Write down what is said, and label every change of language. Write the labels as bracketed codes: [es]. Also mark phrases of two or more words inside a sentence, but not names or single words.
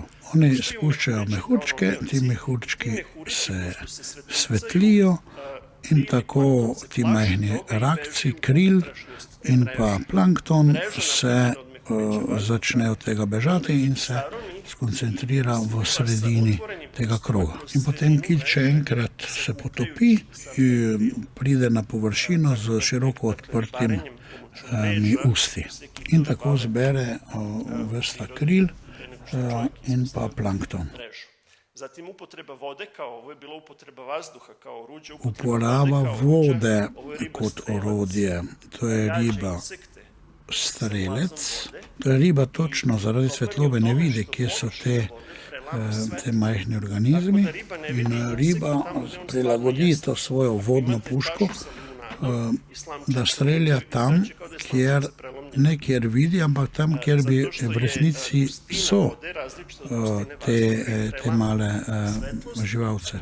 [sl] Oni spuščajo mehurčke, ti mehurčki se svetlijo in tako ti majhni rakci, kril in pa plankton se začne od tega bežati in se skoncentrira v sredini tega kroga. In potem kit še enkrat se potopi in pride na površino z široko odprtimi usti. In tako zbere vrsta kril in pa plankton. [sr] Zatim upotreba vode, ovo je bila upotreba vazduha kao oruđe. [sl] Uporaba vode kot orodje, to je riba strelec. Riba točno zaradi svetlobe ne vidi, kje so te majhni organizmi in riba prilagodi to svojo vodno puško da strelja tam, kjer vidi, ampak tam, kjer bi v resnici so te male živalce.